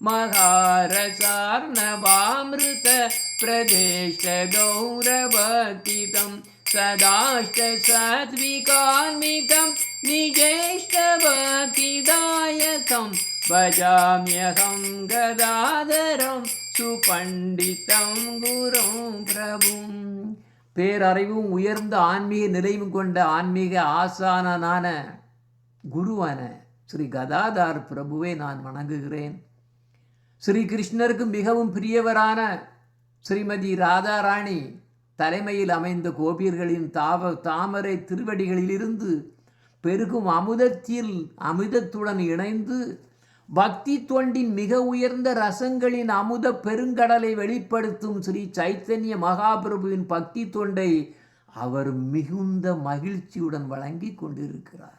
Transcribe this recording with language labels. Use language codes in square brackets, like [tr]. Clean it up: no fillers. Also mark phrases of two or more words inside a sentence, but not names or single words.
[sa] महारसार्णवामृत प्रदेश गौरभक्तितम् सदाष्ट सात्विकान्वितं निजेष्टभक्तिदायकं भजाम्यहं गदाधरं सुपण्डितं गुरुं प्रभुं. [ta] பேரறிவும் உயர்ந்த ஆன்மீக நிலையும் கொண்ட ஆன்மீக ஆசானனான குருவான ஸ்ரீ கதாதார் பிரபுவை நான் வணங்குகிறேன். ஸ்ரீ கிருஷ்ணருக்கு மிகவும் பிரியவரான ஸ்ரீமதி ராதாராணி தலைமையில் அமைந்த கோபியர்களின் தாமரை திருவடிகளிலிருந்து பெருகும் அமுதத்துடன் இணைந்து பக்தி தொண்டின் மிக உயர்ந்த ரசங்களின் அமுத பெருங்கடலை வெளிப்படுத்தும் ஸ்ரீ சைத்தன்ய மகாபிரபுவின் பக்தி தொண்டை அவர் மிகுந்த மகிழ்ச்சியுடன் வழங்கி கொண்டிருக்கிறார்.